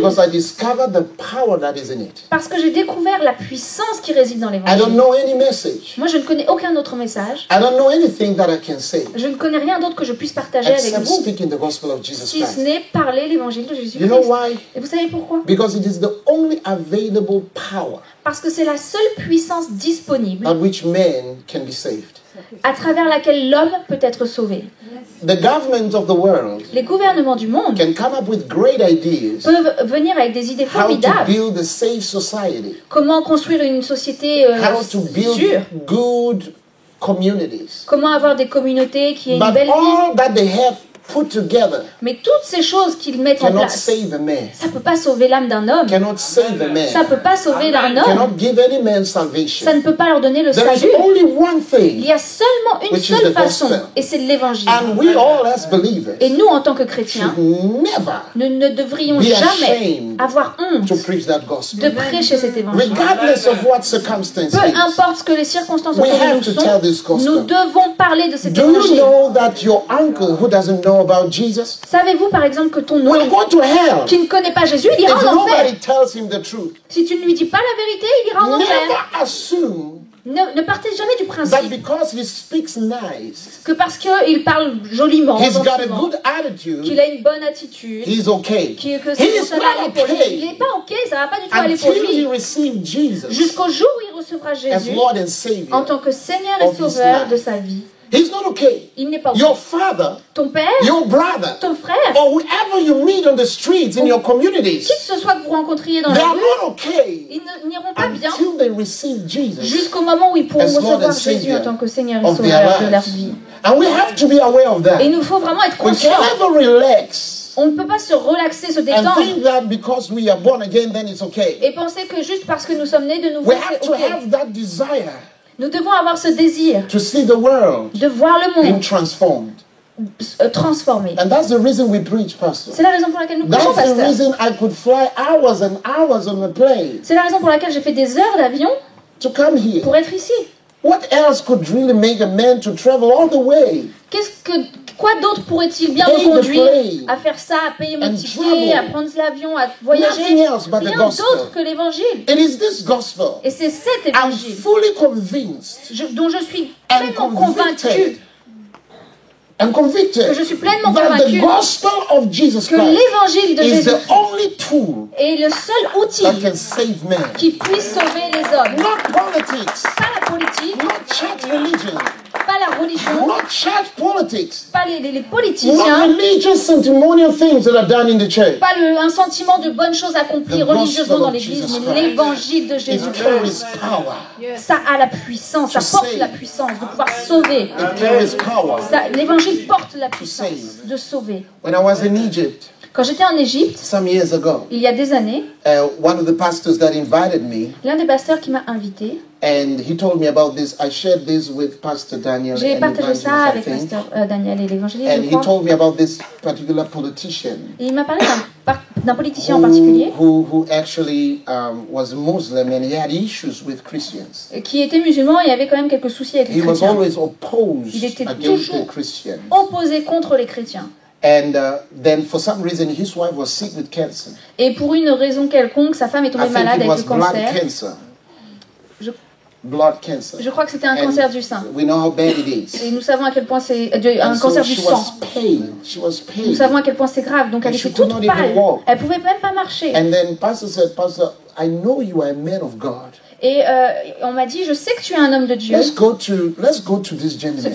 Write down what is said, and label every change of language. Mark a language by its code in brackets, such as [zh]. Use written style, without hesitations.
[en] Because I discovered the power that is in it. [fr] Parce que j'ai découvert la puissance qui réside dans [en] I don't [fr] l'évangile. [en] know any message. [fr] Moi, je ne connais aucun autre message. [en] I don't know anything that I can say [fr] Je ne connais rien d'autre que je puisse partager avec [en] except [fr] vous, [en] speaking the gospel of Jesus [fr] si ce [en] Christ. [fr] n'est parler l'évangile de [en] You [fr] Jésus-Christ. [en] know why? [fr] Et vous savez pourquoi? [en] Because it is the only available power [fr] Parce que c'est la seule puissance disponible [en] at which men can be saved. [fr] à travers laquelle l'homme peut être sauvé. [en] The government of the world [fr] Les gouvernements du monde [en] can come up with great ideas [fr] peuvent venir avec des idées [en] how to [fr] formidables. [en] build a safe society, [fr] Comment construire une société [en] how to build [fr] sûre. [en] good communities. [fr] Comment avoir des communautés qui aient une [en] But [fr] belle vie. [en] all that they have put together [fr] Mais toutes ces choses qu'ils mettent en [en] cannot [fr] place, [en] save a man, [fr] ça ne peut pas sauver l'âme d'un homme. [en] cannot save a [fr] Ça ne [en] man, [fr] peut pas sauver un homme. [en] cannot give any man [fr] Ça [en] salvation. [fr] ne peut pas leur donner le [en] There is [fr] salut. [en] only one [fr] Il [en] thing, [fr] y a seulement une [en] which is [fr] seule [en] the [fr] façon, [en] gospel. [fr] et c'est l'évangile. [en] and we all as believers [fr] Et nous, en tant que chrétiens, [en] should never [fr] nous ne devrions [en] be [fr] jamais [en] ashamed [fr] avoir honte [en] to preach that [fr] de [en] gospel. [fr] prêcher cet évangile. [en] Regardless of what circumstances, [fr] Peu importe ce que les circonstances [en] We [fr] autour de [en] have [fr] nous [en] to [fr] sont, [en] tell this gospel. [fr] nous devons parler de cet [en] do you [fr] évangile. [en] know that your uncle who doesn't know about Jesus [fr] Savez-vous par exemple que ton [en] will [fr] oncle [en] go to hell [fr] qui ne connaît pas Jésus, il ira [en] if [fr] en enfer. [en] nobody tells him the truth? [fr] Si tu ne lui dis pas la vérité, il ira en enfer. [en] Never assume [fr] Ne partez jamais du [en] that [fr] principe [en] because he speaks nice, [fr] que parce qu'il parle joliment, [en] he's got a [fr] gentiment, [en] good attitude, [fr] qu'il a une bonne attitude, [en] he's okay. [fr] que [en] He [fr] ça [en] is [fr] va aller [en] not [fr] pour lui. Il [en] okay [fr] n'est pas ok, ça va pas du tout aller pour [en] until he [fr] lui. [en] receives Jesus [fr] Jusqu'au jour où il recevra [en] as [fr] Jésus [en] Lord and [fr] en [en] Savior. [fr] tant que Seigneur et [en] of his [fr] Sauveur [en] life. [fr] de sa vie. [en] He's not okay. [fr] Il n'est pas ok. [en] Your father, [fr] Ton père, [en] your brother, [fr] ton frère, [en] or whoever you meet on the streets in your communities, [fr] qui que ce soit que vous rencontriez dans [en] they [fr] la [en] are [fr] rue, [en] not okay [fr] ils n'iront pas bien [en] until they receive Jesus. [fr] jusqu'au moment où ils pourront [en] as Lord [fr] recevoir [en] and [fr] Jésus [en] Savior [fr] en tant que Seigneur et [en] of their [fr] Sauveur de leur [en] lives. [fr] vie. [en] And we have to be aware of that. [fr] Et il nous faut vraiment être [en] We [fr] conscients. [en] can never relax [fr] On ne peut pas se relaxer, se [en] and [fr] détendre [en] think that because we are born again, then it's okay. [fr] et penser que juste parce que nous sommes nés de nouveau, [en] We have [fr] c'est [en] to [fr] ok. [en] have that desire [fr] Nous devons avoir ce désir [en] to see the world [fr] de voir le [en] being [fr] monde [en] transformed. [fr] transformé. [en] And that's the reason we preach, Pastor. [fr] C'est la raison pour laquelle nous prêchons, [en] That's the [fr] pasteur. [en] reason I could fly hours and hours on a plane [fr] C'est la raison pour laquelle j'ai fait des heures d'avion [en] to come here. [fr] pour être ici. [en] What else could really make a man to travel all the way? [fr] Quoi d'autre pourrait-il bien [en] Pay [fr] me [en] the [fr] conduire [en] plane [fr] à faire ça, à payer mon [en] and [fr] ticket, [en] travel. [fr] à prendre l'avion, à [en] Nothing [fr] voyager? [en] else but the [fr] Rien [en] gospel. [fr] d'autre que l'évangile. [en] It is this gospel. [fr] Et c'est cet [en] I'm [fr] évangile [en] fully convinced [fr] dont je suis [en] and [fr] pleinement [en] convicted [fr] convaincue, [en] and convicted [fr] que je suis pleinement [en] that the [fr] convaincue [en] gospel of Jesus [fr] que [en] Christ [fr] l'évangile de [en] is [fr] Jésus [en] the only tool [fr] est le seul outil [en] that can save man. [fr] qui puisse sauver les hommes. [en] Not politics, [fr] Pas la politique, [en] not church religion, [fr] pas la religion, [en] not church politics, [fr] pas les [en] not [fr] politiciens, [en] religious sentimental things that are done in the church. [fr] pas un sentiment de bonnes choses accomplies [en] The [fr] religieusement [en] gospel [fr] dans [en] of [fr] l'église, [en] Jesus [fr] mais [en] Christ. [fr] l'évangile de [en] It [fr] Jésus-Christ. [en] carries power. [fr] Ça a la puissance, ça [en] To [fr] porte la puissance de pouvoir sauver. [en] It carries power. [fr] L'évangile porte la puissance [en] save. [fr] de sauver. [en] When I was in Egypt [fr] Quand j'étais en Égypte, [en] some years ago, [fr] il y a des années, [en] one of the pastors that invited me, [fr] l'un des pasteurs qui m'a invité, [en] and he told me about this. I shared this with Pastor Daniel [fr] j'ai [en] and [fr] partagé [en] Evangelist, [fr] ça [en] I [fr] avec [en] think. [fr] pasteur Daniel et l'évangéliste, [en] And [fr] je [en] he [fr] crois. [en] told me about this particular politician [fr] Et il m'a parlé d'un politicien en particulier [en] who actually was Muslim, and he had issues with Christians. [fr] qui était musulman et avait quand même quelques soucis avec les [en] He was [fr] chrétiens. [en] always opposed [fr] Il était [en] against [fr] toujours [en] the Christians. [fr] Opposé contre les chrétiens. [en] And then for some reason his wife was sick with cancer. [fr] Et pour une raison quelconque, sa femme est [en] I [fr] tombée [en] think [fr] malade [en] it [fr] avec [en] was [fr] le [en] blood cancer. [fr] cancer. Je- [en] Blood cancer. [fr] Je crois que c'était un [en] And cancer du sein. we know how bad it is. [fr] Et nous savons à quel point c'est un [en] And [fr] cancer [en] so [fr] du [en] she [fr] sang. [en] was pale. She was [fr] Nous [en] pale. [fr] savons à quel point c'est grave. Donc elle [en] And she [fr] était [en] could [fr] toute [en] not even [fr] pâle. [en] walk. [fr] Elle pouvait même pas marcher. [en] And then Pastor said, Pastor, I know you are a man of God. [fr] Et on m'a dit, je sais que tu es un homme de Dieu. [en] Let's go to this gentleman